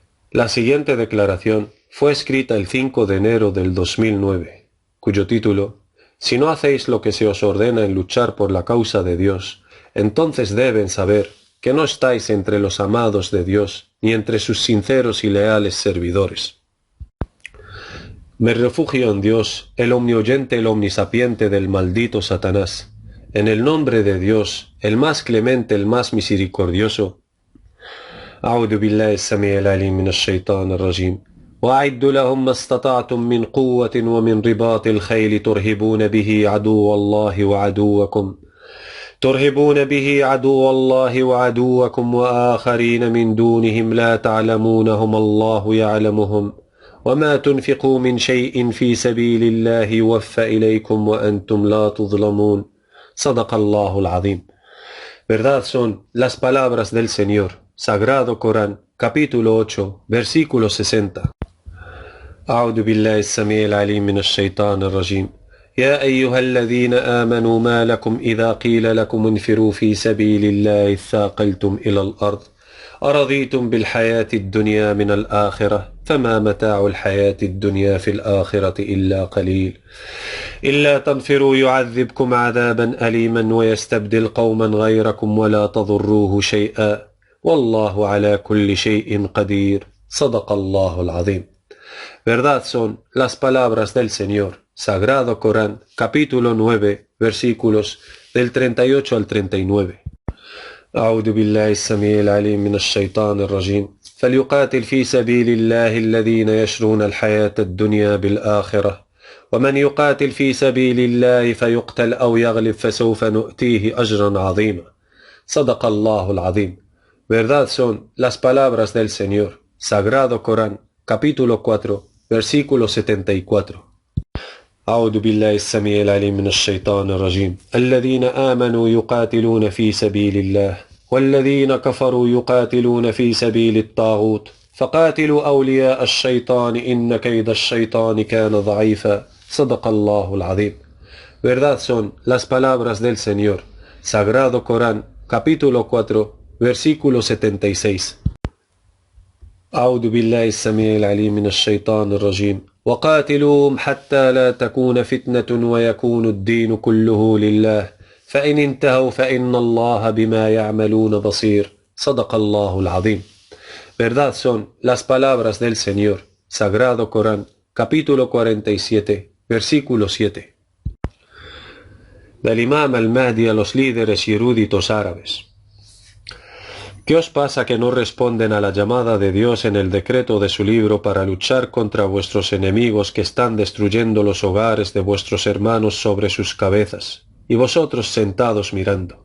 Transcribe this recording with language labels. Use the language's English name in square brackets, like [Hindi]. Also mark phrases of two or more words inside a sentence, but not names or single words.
[Spanish] La siguiente declaración fue escrita el 5 de enero del 2009, cuyo título, Si no hacéis lo que se os ordena en luchar por la causa de Dios, entonces deben saber que no estáis entre los amados de Dios, ni entre sus sinceros y leales servidores. Me refugio en Dios, el omnioyente, el omnisapiente del maldito Satanás. En el nombre de Dios, el más clemente, el más misericordioso. [Arabic] أعوذ بالله السميع العليم من الشيطان الرجيم وأعدوا لهم ما استطعتم من قوة ومن رباط الخيل ترهبون به عدو الله وعدوكم وآخرين من دونهم لا تعلمونهم الله يعلمهم وما تنفقوا من شيء في سبيل الله يوفى إليكم وأنتم لا تظلمون صدق الله العظيم. [Spanish] Verdad son las palabras del Señor. Sagrado Corán, capítulo 8, versículo 60. [Arabic] أعوذ بالله السميع العليم من الشيطان الرجيم يا أيها الذين آمنوا ما لكم إذا قيل لكم انفروا في سبيل الله اثاقلتم إلى الأرض أرضيتم بالحياة الدنيا من الآخرة فما متاع الحياة الدنيا في الآخرة إلا قليل إلا تنفروا يعذبكم عذابا أليما ويستبدل قوما غيركم ولا تضروه شيئا والله على كل شيء قدير صدق الله العظيم. [Spanish] Verdad son las palabras del Señor. Sagrado Corán, capítulo 9, versículos del 38 al 39. [Arabic] أعوذ بالله السميع العليم من الشيطان الرجيم فليقاتل في سبيل الله الذين يشرون الحياة الدنيا بالآخرة ومن يقاتل في سبيل الله فيقتل أو يغلب فسوف نؤتيه أجرا عظيما صدق الله العظيم. [Spanish] Verdad son las palabras del Señor. Sagrado Corán, capítulo 4, versículo 74. [Arabic] أعوذ بالله السميع العليم من الشيطان الرجيم الذين آمنوا يقاتلون في سبيل الله والذين كفروا يقاتلون في سبيل الطاغوت فقاتلوا أولياء الشيطان إن كيد الشيطان كان ضعيفا صدق الله العظيم. [Spanish] Verdad son las palabras del Señor. Sagrado Corán, capítulo 4, versículo 76. [Arabic] أعوذ بالله السميع العليم من الشيطان الرجيم وقاتلوهم حتى لا تكون فتنة ويكون الدين كله لله فإن انتهوا فإن الله بما يعملون بصير صدق الله العظيم. [Spanish] Verdad son las palabras del Señor. Sagrado Corán, capítulo 47, versículo 7. Del Imam al-Mahdi a los líderes y eruditos árabes. ¿Qué os pasa que no responden a la llamada de Dios en el decreto de su libro para luchar contra vuestros enemigos que están destruyendo los hogares de vuestros hermanos sobre sus cabezas, y vosotros sentados mirando?